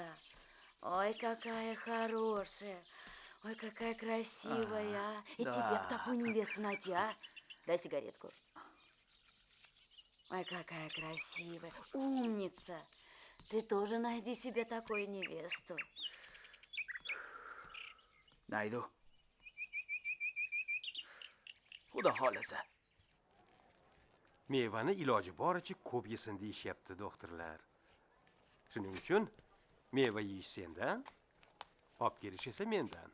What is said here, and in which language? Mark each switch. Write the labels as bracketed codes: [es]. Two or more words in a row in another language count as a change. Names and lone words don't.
[ru] Ой, какая хорошая. Ой, какая красивая. И да. тебе б такую невесту найти, а? Дай сигаретку. Ой, какая красивая. Умница. Ты тоже найди себе такую невесту. [uz] Naydu. Xudo xolasa. Mevani iloji boricha ko'p yesin deyishyapti doktorlar. Shuning uchun meva yeyish sendan, olib kelish esa mendan.